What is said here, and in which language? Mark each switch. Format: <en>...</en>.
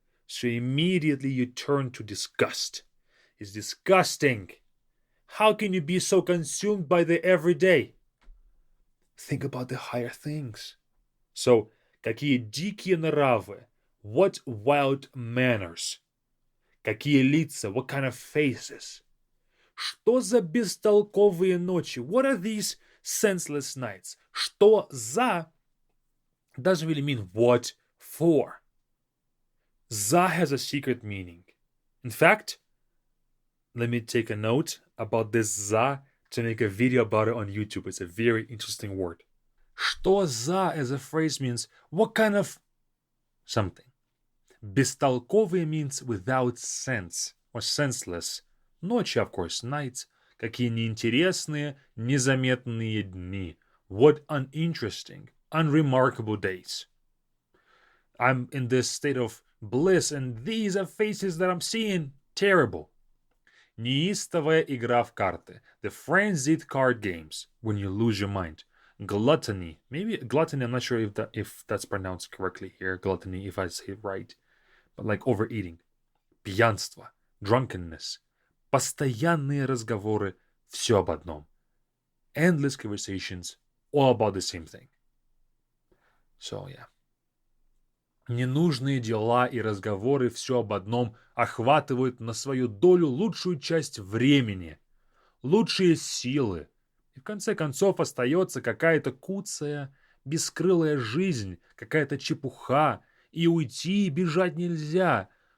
<en>So immediately you turn to disgust. It's disgusting. How can you be so consumed by the everyday? Think about the higher things. So,</en> <ru>какие дикие нравы,</ru> <en>what wild manners.</en> <ru>Какие лица,</ru> <en>what kind of faces.</en> <ru>Что за бестолковые ночи?</ru> <en>What are these senseless nights? Что за doesn't really mean what for. За has a secret meaning. In fact, let me take a note about this за to make a video about it on YouTube. It's a very interesting word. Что за as a phrase means what kind of something. Бестолковые means without sense or senseless. Ночи, of course, nights.</en> <ru>Какие неинтересные, незаметные дни.</ru> <en>What uninteresting, unremarkable days. I'm in this state of bliss, and these are faces that I'm seeing. Terrible.</en> <ru>Неистовая игра в карты.</ru> <en>The frenzied card games when you lose your mind. Gluttony. Maybe gluttony, I'm not sure if that's pronounced correctly here. Gluttony, if I say it right. But like overeating. Пьянство. Drunkenness.</en> <ru>Постоянные разговоры. Все об одном.</ru> <en>Endless conversations. All about the same thing. So, yeah.</en> <ru>Ненужные дела и разговоры все об одном охватывают на свою долю лучшую часть времени, лучшие силы. И в конце концов остается какая-то куцая, бескрылая жизнь, какая-то чепуха, и уйти и бежать нельзя.</ru>